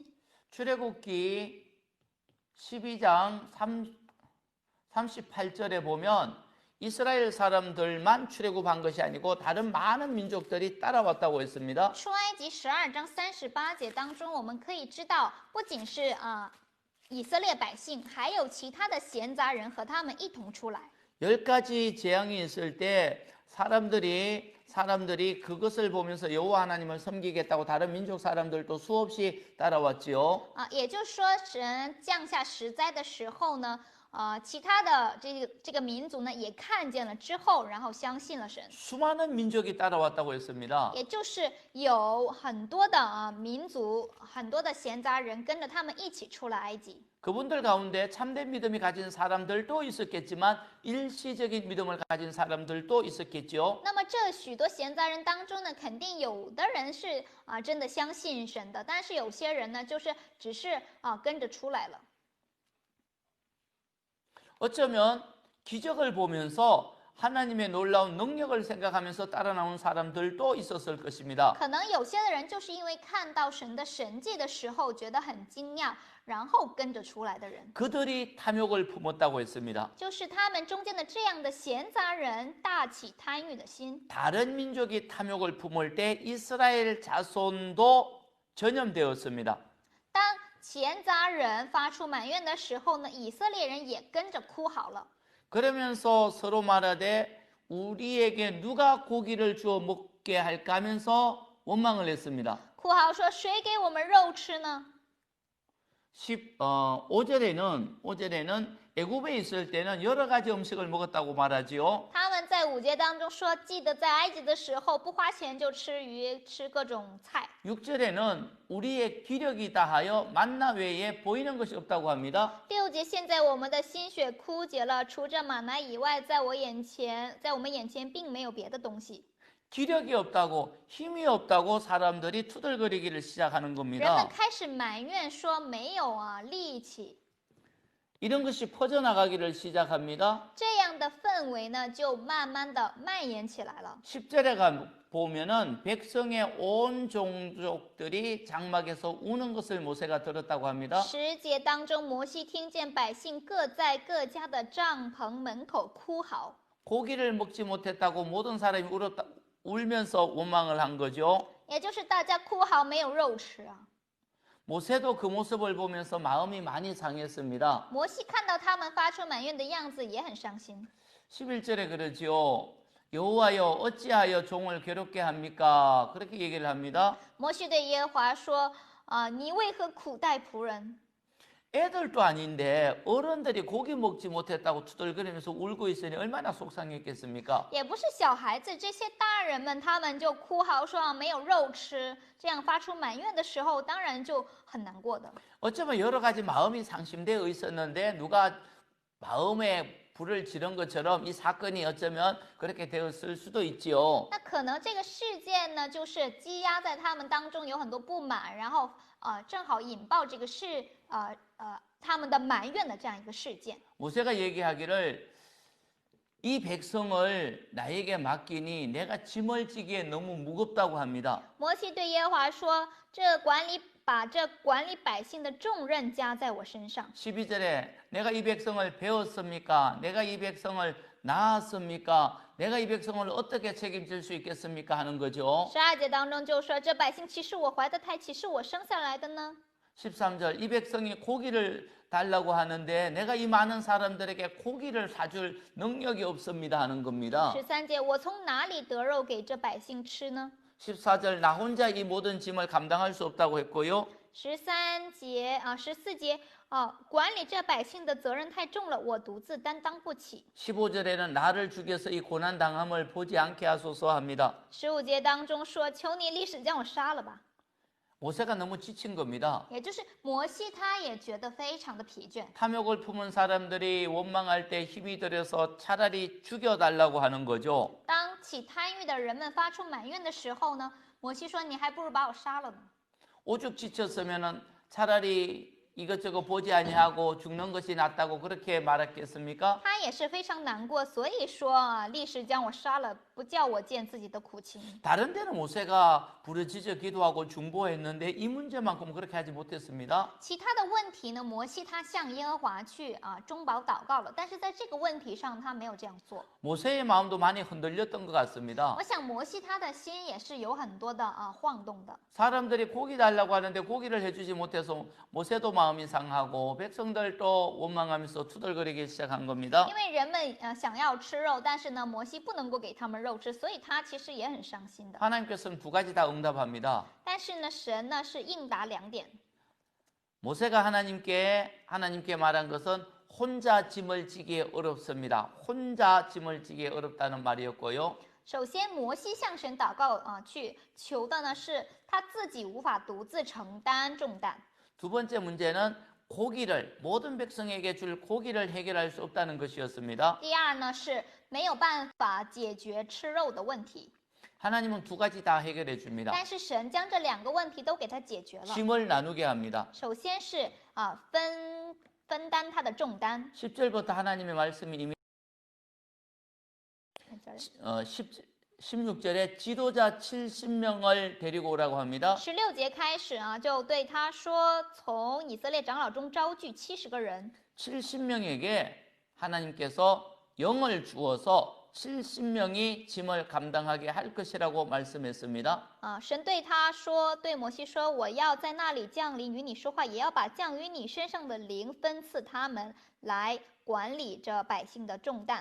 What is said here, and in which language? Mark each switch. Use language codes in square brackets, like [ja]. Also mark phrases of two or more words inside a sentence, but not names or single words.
[ko] 출애굽기 12장 38절에 보면 이스라엘 사람들만 출애굽한 것이 아니고 다른 많은 민족들이 따라왔다고 했습니다. [zh] 出埃及12章38节当中，我们可以知道，不仅是以色列百姓，还有其他的闲杂人和他们一同出来。 [ko] 10가지 재앙이 있을 때 사람들이 그것을 보면서 여호와 하나님을 섬기겠다고 다른 민족 사람들도 수없이 따라왔지요. [zh] 也就是说，神降下10灾的时候呢，其他的这个民族呢也看见了之后，然后相信了神。 [ko] 수많은 민족이 따라왔다고 했습니다. [zh] 也就是有很多的民族，很多的闲杂人跟着他们一起出了埃及。 [ko] 그분들 가운데 참된 믿음이 가진 사람들도 있었겠지만 일시적인 믿음을 가진 사람들도 있었겠죠. [zh] 那么这许多闲杂人当中呢，肯定有的人是真的相信神的，但是有些人呢，就是只是跟着出来了。 [ko] 어쩌면 기적을 보면서 하나님의 놀라운 능력을 생각하면서 따라 나온 사람들도 있었을 것입니다. [zh] 可能有些的人就是因为看到神的神迹的时候觉得很惊讶，然后跟着出来的人， [ko] 그들이 탐욕을 품었다고 했습니다. [zh] 就是他们中间的这样的闲杂人大起贪欲的心。 [ko] 다른 민족이 탐욕을 품을 때 이스라엘 자손도 전염되었습니다. [zh] 当闲杂人发出埋怨的时候呢，以色列人也跟着哭嚎了。 [ko] 그러면서 서로 말하되 우리에게 누가 고기를 주어 먹게 할까 하면서 원망을 했습니다. [zh] 哭嚎说：“谁给我们肉吃呢？” [ko] 5절에는 애굽에 있을 때는 여러 가지 음식을 먹었다고 말하지요. [zh] 他们在5节当中说，记得在埃及的时候不花钱就吃鱼，吃各种菜。 [ko] 6절에는 우리의 기력이 다하여 만나 외에 보이는 것이 없다고 합니다. [zh] 6 节，现在我们的心血枯竭了，除着玛拿以外，在我们眼前并没有别的东西。 [ko] 기력이 없다고 힘이 없다고 사람들이 투덜거리기를 시작하는 [zh] 人们 [ko] 겁니다. [zh] 开始埋怨说没有力气， [ko] 이런 것이 퍼져나가기를 시작합니다. [zh] 这样的氛围呢，就慢慢的蔓延起来了。 [ko] 10절에 보면은 백성의 온 종족들이 장막에서 우는 것을 모세가 들었다고 합니다. [zh] 10 节当中，摩西听见百姓各在各家的帐篷门口哭嚎， [ko] 고기를 먹지 못했다고 모든 사람이 울면서 원망을 한 거죠. [zh] 也就是大家哭嚎没有肉吃啊。 [ko] 모세도 그 모습을 보면서 마음이 많이 상했습니다. [zh] 摩西看到他们发出埋怨的样子，也很伤心。 [ko] 11절에 그러지요. 여호와여 어찌하여 종을 괴롭게 합니까? 그렇게 얘기를 합니다. [zh] 摩西对耶和华说：“你为何苦待仆人？ [ko] 애들도 아닌데 어른들이 고기 먹지 못했다고 투덜거리면서 울고 있으니 얼마나 속상했겠습니까? [zh] 也不是小孩子，这些大人们他们就哭嚎说没有肉吃，这样发出埋怨的时候，当然就很难过的。 [ko] 어쩌면 여러 가지 마음이 상심되어 있었는데 누가 마음에 불을 지른 것처럼 이 사건이 어쩌면 그렇게 되었을 수도 있지요. [zh] 那可能这个事件呢，就是积压在他们当中有很多不满，然后正好引爆这个他们的埋怨的这样一个事件。 [ko] 모세가 얘기하기를 이 백성을 나에게 맡기니 내가 짐을 지기에 너무 무겁다고 합니다. [zh] 摩西对耶和华说：“把这管理百姓的重任加在我身上。” [ko] 12절에 내가 이 백성을 배웠습니까? 내가 이 백성을 낳았습니까? 내가 이 백성을 어떻게 책임질 수 있겠습니까? 하는 거죠. [zh] 12 节当中就说：“这百姓岂是我怀的胎，岂是我生下来的呢？” [ko] 13절 이 백성이 고기를 달라고 하는데 내가 이 많은 사람들에게 고기를 사줄 능력이 없습니다 하는 겁니다. [zh] 13 节，我从哪里得肉给这百姓吃呢？ [ko] 14절 나 혼자 이 모든 짐을 감당할 수 없다고 했고요. [zh] 14 节，管理这百姓的责任太重了，我独自担当不起。 [ko] 15절에는 나를 죽여서 이 고난 당함을 보지 않게 하소서 합니다. [zh] 15 节当中说：“求你历史将我杀了吧。” [ko] 모세가 너무 지친 겁니다. [zh] 也就是摩西他也觉得非常的疲倦。 [ko] 탐욕을 품은 사람들이 원망할 때 힘이 들여서 차라리 죽여달라고 하는 거죠. [zh] 当起贪欲的人们发出埋怨的时候呢，摩西说：“你还不如把我杀了呢。” [ko] 오죽 지쳤으면은 차라리 이것저것 보지 아니하고 죽는 것이 낫다고 그렇게 말했겠습니까? [zh] 他也是非常难过，所以说历史将我杀了，不叫我见自己的苦情。 [ko] 다른 데는 모세가 부르짖어 기도하고 중보했는데 이 문제만큼 그렇게 하지 못했습니다. [zh] 其他的问题呢，摩西他向耶和华去中保祷告了，但是在这个问题上他没有这样做。 [ko] 모세의 마음도 많이 흔들렸던 것 같습니다. [zh] 我想摩西他的心也是有很多的晃动的。 [ko] 사람들이 고기 달라고 하는데 고기를 해주지 못해서 모세도 마음이 상하고 백성들도 원망하면서 투덜거리기 시작한 겁니다. [zh] 因为人们想要吃肉，但是呢，摩西不能够给他们肉吃，所以他其实也很伤心的。 [ko] 하나님께서는 두 가지 다 응답합니다. [zh] 但是呢，神呢是应答2点。 [ko] 모세가 하나님께 말한 것은 혼자 짐을 지기에 어렵습니다. 혼자 짐을 지기에 어렵다는 말이었고요. [zh] 首先，摩西向神祷告去求的呢是他自己无法独自承担重担。 [ko] 두 번째 문제는 모든 백성에게 줄 고기를 해결할 수 없다는 것이었습니다. [zh] 第二呢是没有办法解决吃肉的问题， [ko] 하나님은 두 가지 다 해결해 줍니다. [zh] 但是神将这2个问题都给他解决了。 [ko] 짐을 나누게 합니다. [zh] 首先是分担他的重担。 [ko] 10절부터 하나님의 말씀이 이미 16절에 지도자 70명을 데리고 오라고 합니다. [zh] 16 节开始啊，就对他说，从以色列长老中招聚70个人。 [ko] 70명에게 하나님께서 영을 주어서 70명이 짐을 감당하게 할 것이라고 말씀했습니다. [zh] 神对他说，对摩西说，我要在那里降临与你说话，也要把降于你身上的灵分赐他们来管理着百姓的重担。